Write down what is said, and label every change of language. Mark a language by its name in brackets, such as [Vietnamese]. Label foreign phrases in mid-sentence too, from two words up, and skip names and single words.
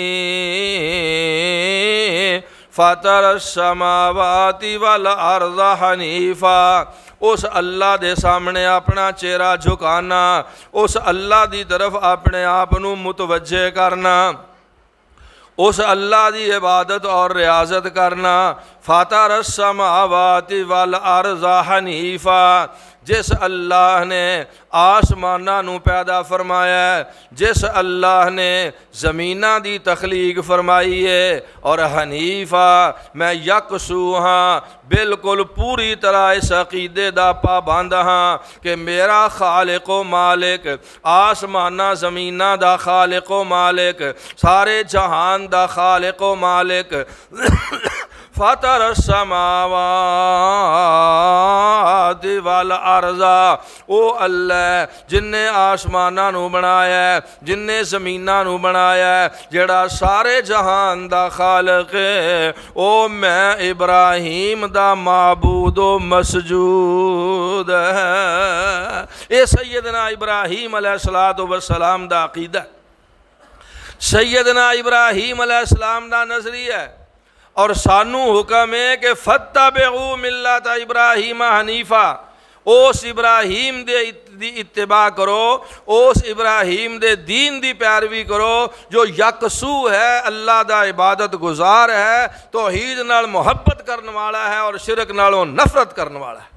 [Arabic] فطر السماوات والارض حنیفا، [Punjabi] اس اللہ دے سامنے اپنا چہرہ جھکانا، اس اللہ دی طرف اپنے آپ نو متوجہ کرنا، اس اللہ دی عبادت اور ریاضت کرنا۔ [Arabic] فطر السماوات والارض حنیفا، [Punjabi] جس اللہ نے آسماناں نو پیدا فرمایا ہے، جس اللہ نے زمیناں دی تخلیق فرمائی ہے، اور حنیفا، میں یکسو ہاں، بالکل پوری طرح اس عقیدے دا پابند ہاں کہ میرا خالق و مالک، آسماناں زمیناں دا خالق و مالک، سارے جہان دا خالق و مالک [Arabic] فطر السماوات [Punjabi] والارض، او اللہ جن نے آسماناں نو بنایا ہے، جن نے زمیناں نو بنایا ہے، جڑا سارے جہان دا خالق ہے، او میں ابراہیم دا معبود و مسجود ہے۔ اے سیدنا ابراہیم علیہ السلام دا عقیدہ، سیدنا ابراہیم علیہ السلام دا نظریہ ہے، اور سانو حکم ہے کہ [Arabic] فاتبعوا ملت ابراہیم حنیفا، [Punjabi] اس ابراہیم دی اتباع کرو، اس ابراہیم دے دین دی پیروی کرو جو یکسو ہے، اللہ دا عبادت گزار ہے، توحید نال محبت کرنے والا ہے اور شرک نالوں نفرت کرنے والا ہے۔